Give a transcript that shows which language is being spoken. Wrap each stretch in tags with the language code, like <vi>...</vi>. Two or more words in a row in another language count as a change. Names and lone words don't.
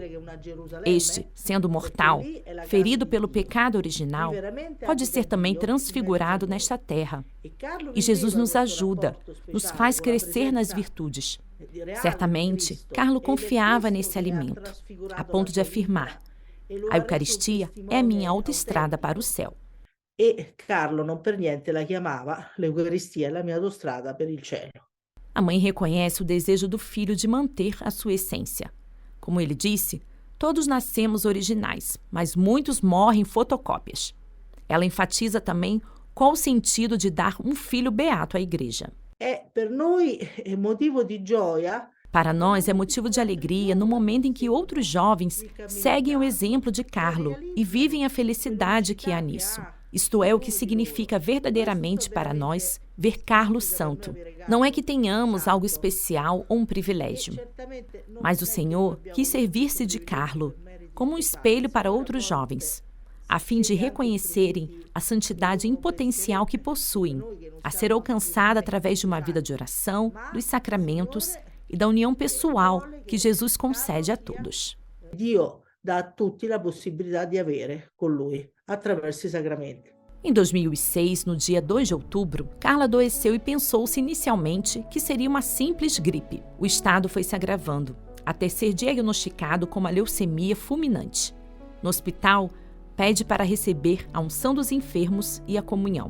<pt>Este, sendo mortal, ferido pelo pecado original, pode ser também transfigurado nesta terra. E Jesus nos ajuda, nos faz crescer nas virtudes. Certamente, Carlo confiava nesse alimento, a ponto de afirmar: a Eucaristia é a minha autoestrada para o céu. E Carlo non per niente la chiamava l'Eucaristia la mia autostrada per il cielo. A mãe reconhece o desejo do filho de manter a sua essência. Como ele disse, todos nascemos originais, mas muitos morrem fotocópias. Ela enfatiza também qual o sentido de dar um filho beato à igreja.</pt> <it>Per noi è motivo di gioia.</it> <pt>Para nós é motivo de alegria no momento em que outros jovens seguem o exemplo de Carlo e vivem a felicidade que há nisso. Isto é o que significa verdadeiramente para nós ver Carlo santo. Não é que tenhamos algo especial ou um privilégio, mas o Senhor quis servir-se de Carlo, como um espelho para outros jovens, a fim de reconhecerem a santidade em potencial que possuem, a ser alcançada através de uma vida de oração, dos sacramentos e da união pessoal que Jesus concede a todos.</pt> <it>Dio dà a tutti la possibilità di avere con Lui attraverso i sacramenti.</it> <pt>Em 2006, no dia 2 de outubro, Carla adoeceu e pensou-se inicialmente que seria uma simples gripe. O estado foi se agravando, até ser diagnosticado com uma leucemia fulminante. No hospital, pede para receber a unção dos enfermos e a comunhão.</pt>